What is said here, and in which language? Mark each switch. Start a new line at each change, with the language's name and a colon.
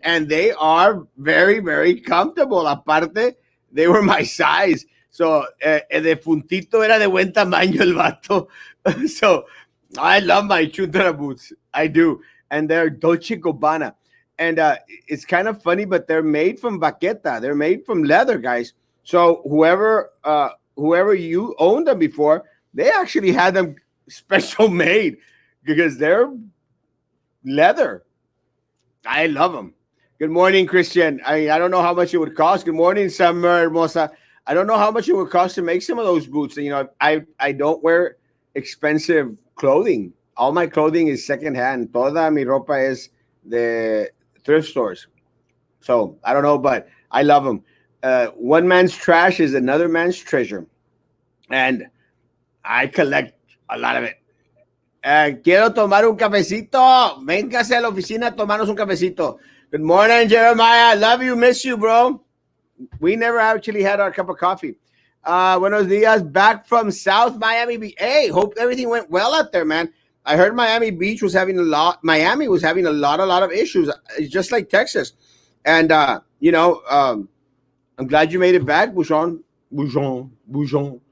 English: And they are very, very comfortable. Aparte, they were my size.
Spanish: So, de puntito era de buen tamaño el vato.
English: So, I love my chuntara boots. I do. And they're Dolce Gabbana. And it's kind of funny, but they're made from baqueta. They're made from leather, guys. So, whoever you owned them before, they actually had them special made because they're leather. I love them. Good morning, Christian. I don't know how much it would cost. Good morning, Summer Hermosa. I don't know how much it would cost to make some of those boots. You know, I don't wear expensive clothing. All my clothing is secondhand.
Spanish: Toda mi ropa es de
English: thrift stores. So I don't know, but I love them. One man's trash is another man's treasure. And I collect a lot of it.
Spanish: Quiero tomar un cafecito. Véngase a la oficina a tomarnos un cafecito.
English: Good morning, Jeremiah. Love you, miss you, bro. We never actually had our cup of coffee.
Spanish: Buenos dias.
English: Back from South Miami Beach. Hey, hope everything went well out there, man. I heard Miami was having a lot of issues, just like Texas. And, I'm glad you made it back, Bouchon.